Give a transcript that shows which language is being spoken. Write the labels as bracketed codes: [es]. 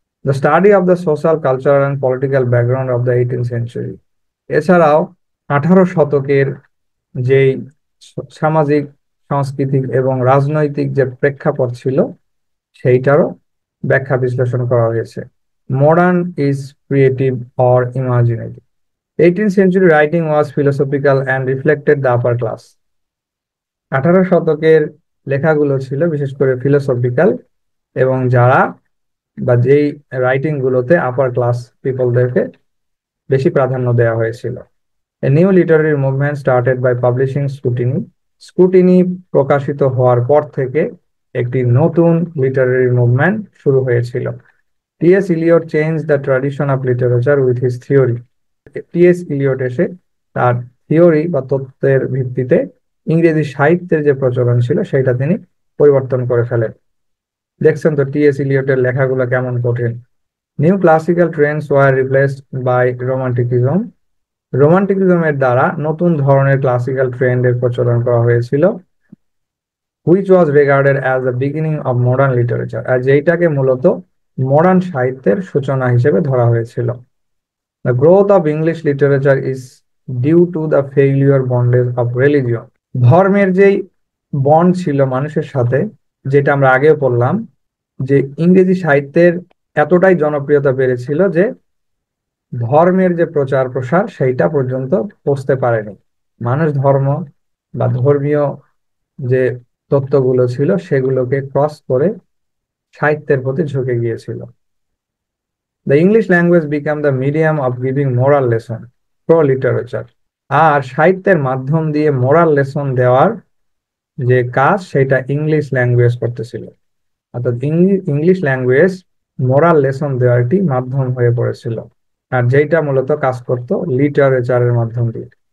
[en] The study of the social cultural and political background of the 18th century. [bn] এছাড়াও 18 শতকের যেই সামাজিক, সাংস্কৃতিক এবং রাজনৈতিক যে প্রেক্ষাপট ছিল, সেইটারও ব্যাখ্যা বিশ্লেষণ করা হয়েছে। [en] Modern is creative or imaginative. 18th century writing was philosophical and reflected the upper class. [bn] 18 শতকের লেখাগুলো ছিল বিশেষ করে ফিলোসফিক্যাল, এবং যারা বা যেই রাইটিং গুলোতে আপার ক্লাস পিপলদেরকে বেশি প্রাধান্য দেওয়া হয়েছিল। [en] A new literary movement started by publishing Scrutiny. [bn] Scrutiny প্রকাশিত হওয়ার পর থেকে একটি নতুন লিটারারি মুভমেন্ট শুরু হয়েছিল। T.S.. [en] Eliot change the tradition of literature with his theory. T S. [bn] Eliot এসে তার থিওরি বা তত্ত্বের ভিত্তিতে ইংরেজি সাহিত্যের যে প্রচলন ছিল সেটা তিনি পরিবর্তন করে ফেলেন। দেখছেন তো টি.এস. ইলিয়টের লেখাগুলো কেমন কঠিন। [en] New classical trends were replaced by romanticism. [bn] রোমান্টিকিজমের দ্বারা নতুন ধরনের ক্লাসিক্যাল ট্রেন্ডের প্রচলন করা হয়েছিল, [en] which was regarded as the beginning of modern literature, [bn] আর যেইটাকে মূলত মডার্ন সাহিত্যের সূচনা হিসেবে ধরা হয়েছিল। [en] The growth of English literature is due to the failure bondage of religion. [bn] ধর্মের যেই বন্ড ছিল মানুষের সাথে, যেটা আমরা আগেও পড়লাম, যে ইংরেজি সাহিত্যের এতটাই জনপ্রিয়তা বেড়েছিল যে ধর্মের যে প্রচার প্রসার সেইটা পর্যন্ত পৌঁছতে পারেনি। মানুষ ধর্ম বা ধর্মীয় যে তত্ত্বগুলো ছিল সেগুলোকে ক্রস করে সাহিত্যের প্রতি ঝুঁকে গিয়েছিল। [en] The English language became the medium of giving moral lesson through literature. [bn] আর সাহিত্যের মাধ্যম দিয়ে মোরাল লেসন দেওয়ার যে কাজ সেটা ইংলিশ ল্যাঙ্গুয়েজ করতেছিল। অর্থাৎ ইংলিশ ল্যাঙ্গুয়েজ মোরাল লেসন দেওয়ার একটি মাধ্যম হয়ে পড়েছিল, আর যেটা মূলত কাজ করতো লিটারেচারের মাধ্যম দিয়ে।